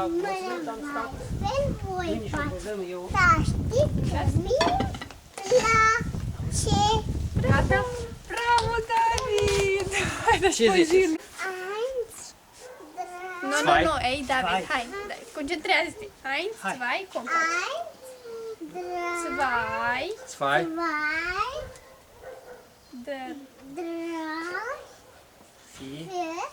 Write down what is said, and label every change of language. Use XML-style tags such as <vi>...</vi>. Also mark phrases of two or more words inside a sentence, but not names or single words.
<ro>Mâine mai fel voi face. dăm eu. Dar știți că mie place. Gata? Bravo, David! Haide, Ce ziceți? Nu, ei, David, hai, concentrează-te.</ro> <de>Eins, zwei, komm. Zwei, Zwei. drei, Drei, Vier. vier,</de>